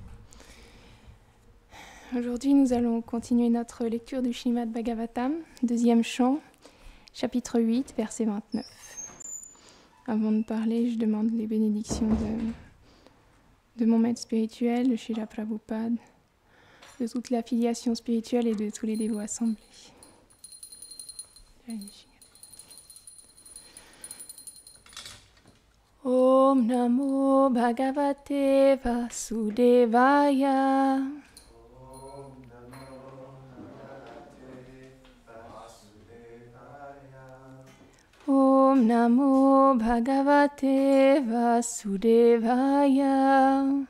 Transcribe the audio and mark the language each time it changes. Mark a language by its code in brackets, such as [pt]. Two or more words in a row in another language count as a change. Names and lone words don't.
[fr] Aujourd'hui, nous allons continuer notre lecture du Śrīmad Bhagavatam, deuxième chant, chapitre 8, verset 29. Avant de parler, je demande les bénédictions de mon maître spirituel, le Srila Prabhupada, de toute l'affiliation spirituelle et de tous les dévots assemblés. [sa] ॐ नमो भगवते वासुदेवाय. ॐ नमो भगवते वासुदेवाय.